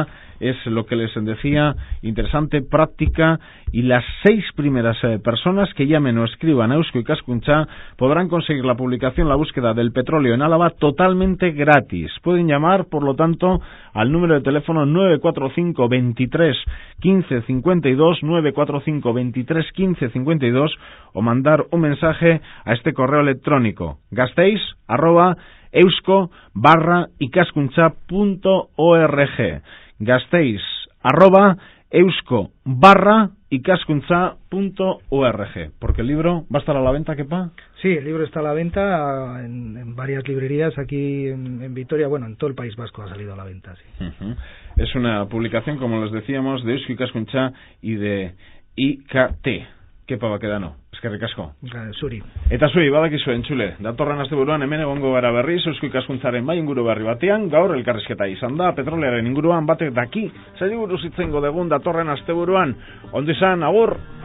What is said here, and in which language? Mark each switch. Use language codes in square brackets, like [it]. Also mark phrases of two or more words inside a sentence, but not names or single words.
[es] Es lo que les decía, interesante, práctica, y las 6 primeras personas que llamen o escriban a Eusko Ikaskuntza podrán conseguir la publicación La búsqueda del petróleo en Álava totalmente gratis. Pueden llamar, por lo tanto, al número de teléfono 945 23 15 52, 945 23 15 52, o mandar un mensaje a este correo electrónico gasteiz@eusko-ikaskuntza.org, gasteiz@eusko-ikaskuntza.org. Porque el libro va a estar a la venta, Kepa. Sí, el libro está a la venta en varias librerías aquí en Vitoria. Bueno, en todo el País Vasco ha salido a la venta, sí. Es una publicación, como les decíamos, de Eusko Ikaskuntza y de IKT. [eu] Kepa Baquedano, eskerrik asko. Zuri. Eta zuri, badakizu entzule, datorren asteburuan hemen egongo gara berriz Eusko Ikaskuntzaren bai inguru berri batean. Gaur elkarrizketa izan da petrolearen inguruan, batek daki zaili buruz hitz egingo dugun datorren asteburuan. Ondo izan, agur.